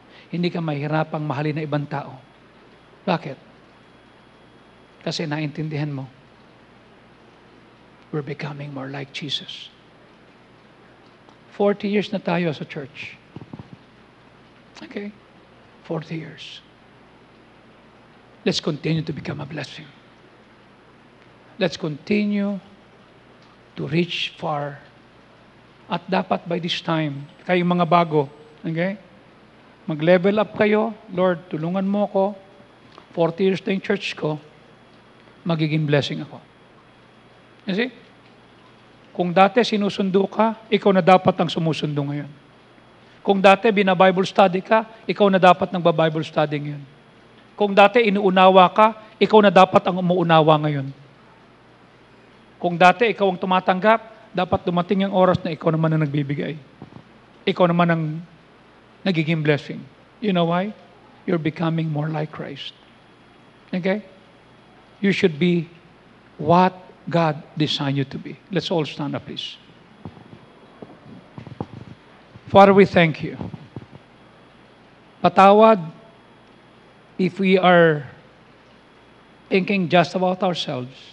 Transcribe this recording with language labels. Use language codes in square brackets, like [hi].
[tl] Hindi ka mahirapang mahalin ng ibang tao. Bakit? Kasi naintindihan mo, [en] we're becoming more like Jesus. 40 years na tayo sa church. Okay? 40 years. Let's continue to become a blessing. Let's continue to reach far. [tl] At dapat by this time, kayong mga bago, okay? Mag-level up kayo. Lord, tulungan mo ako. 40 years na yung church ko, magiging blessing ako. You see? Kung dati sinusundo ka, ikaw na dapat ang sumusundo ngayon. Kung dati bina-Bible study ka, ikaw na dapat nagba-Bible study ngayon. Kung dati inuunawa ka, ikaw na dapat ang umuunawa ngayon. Kung dati ikaw ang tumatanggap, dapat dumating ang oras na ikaw naman ang nagbibigay. Ikaw naman ang nagiging blessing. [en] You know why? You're becoming more like Christ. Okay? You should be what God designed you to be. Let's all stand up, please. Father, we thank you. Patawad if we are thinking just about ourselves.